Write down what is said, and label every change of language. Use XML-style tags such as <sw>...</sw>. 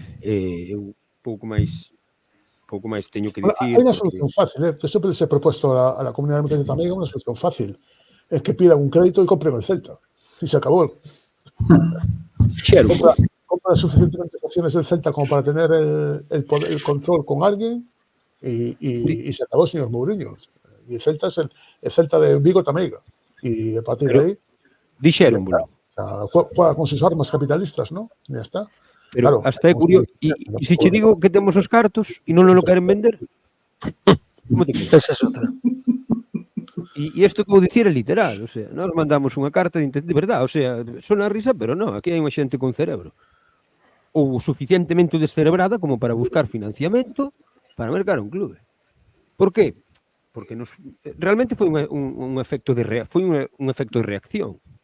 <gl>Eu pouco máis teño que dicir.</gl> <es>Hay una solución fácil, que siempre les he propuesto a la comunidad de Tamega una solución fácil. Es que pidan un crédito y compren el Celta. Y se acabó. Compra suficientemente acciones del Celta como para tener el control con alguien y se acabó, señor Mourinho. Y el Celta es el Celta de Vigo Tamega. Y a partir de ahí...</es> <gl>Dixeron,</gl> <es>o sea, juega con sus armas capitalistas, ¿no? Y ya está. Pero claro,</es> <gl>hasta é curioso. E se che digo que temos os cartos e non lo queren vender? Como te quedas? Esa es outra. E isto que vou dicir é literal, o sea, nós mandamos unha carta de verdade, o sea, son a risa, pero non, aquí hai unha xente con cerebro. Ou suficientemente descerebrada como para buscar financiamento para mercar un clube. Por qué? Porque realmente foi un efecto de reacción.</gl>